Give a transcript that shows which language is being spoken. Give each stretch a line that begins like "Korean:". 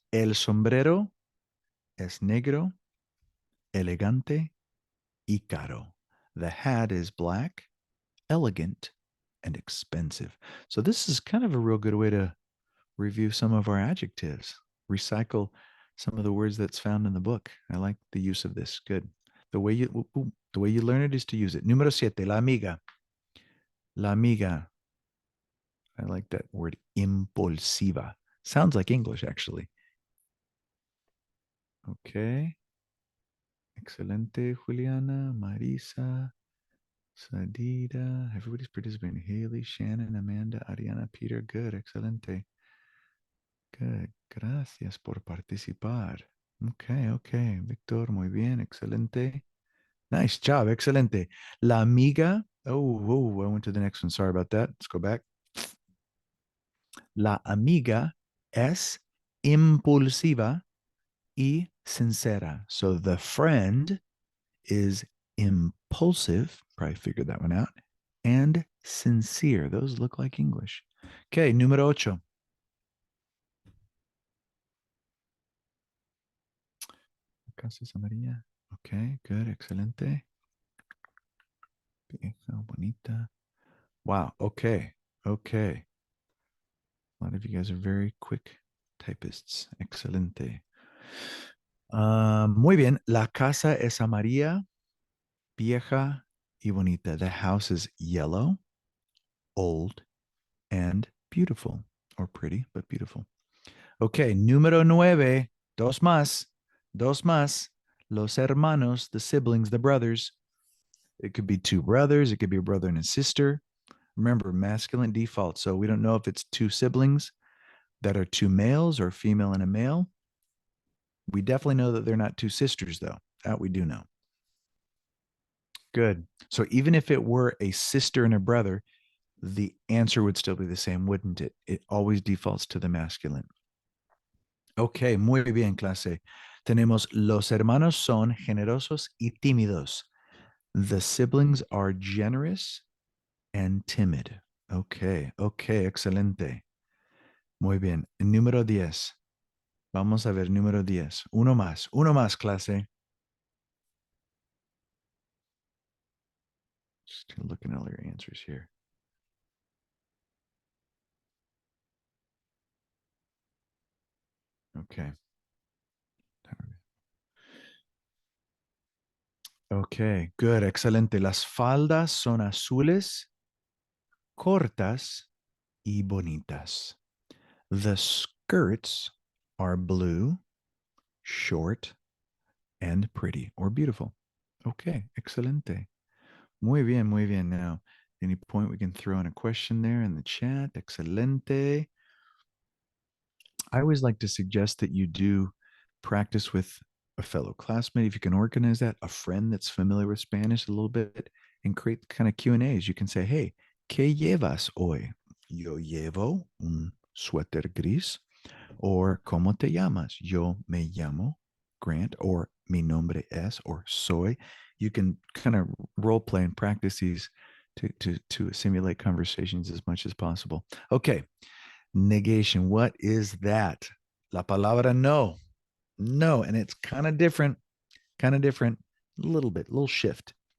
Spanish: El sombrero es negro, elegante y caro.
English: The hat is black, elegant, and expensive. So this is kind of a real good way to review some of our adjectives. Recycle some of the words that's found in the book. I like the use of this. Good. The way you learn it is to use it. Número 7, la amiga. La amiga. I like that word, impulsiva. Sounds like English, actually. Okay. Excelente, Juliana, Marisa, Sadida. Everybody's participating. Haley, Shannon, Amanda, Ariana, Peter. Good. Excelente. Good.
Spanish: Gracias por participar. Okay. Victor, muy bien. Excelente. Nice job. Excelente. La amiga.
English: Oh, I went to the next one. Sorry about that. Let's go back. La amiga es impulsiva y sincera. So the friend is impulsive. Probably figured that one out. And sincere. Those look like English.
Spanish: Okay, número 8. Casas Amarilla. Okay, good. Excelente. Vieja, bonita. Wow. Okay. Okay.
English: A lot of you guys are very quick typists.
Spanish: Excelente. Muy bien. La casa es amarilla, vieja y bonita.
English: The house is yellow, old, and beautiful. Or pretty, but beautiful.
Spanish: Okay. Número 9. Dos más. Dos más.
English: Los hermanos, the siblings, the brothers. It could be two brothers. It could be a brother and a sister. Remember, masculine default. So we don't know if it's two siblings that are two males or female and a male. We definitely know that they're not two sisters, though. That we do know. Good. So even if it were a sister and a brother, the answer would still be the same, wouldn't it? It always defaults to the masculine. Okay, muy bien, clase.
Spanish: Tenemos los hermanos son generosos y tímidos.
English: The siblings are generous and timid.
Spanish: Okay, okay, excelente. Muy bien. Número 10. Vamos a ver número 10. Uno más, clase.
English: Just looking at all your answers here. Okay. Okay, good, excelente.
Spanish: Las faldas son azules, cortas y bonitas.
English: The skirts are blue, short, and pretty or beautiful. Okay, excelente. Muy bien, muy bien. Now, any point we can throw in a question there in the chat. Excelente. I always like to suggest that you do practice with a fellow classmate if you can organize that, a friend that's familiar with Spanish a little bit, and create kind of Q&As. You can say, hey, ¿qué llevas hoy? Yo llevo un suéter gris.
Spanish: Or ¿cómo te llamas? Yo me llamo Grant, or mi nombre es, or soy.
English: You can kind of role play and practice these to simulate conversations as much as possible. Okay. Negation. What is that? La palabra no. No. And it's kind of different, a little shift.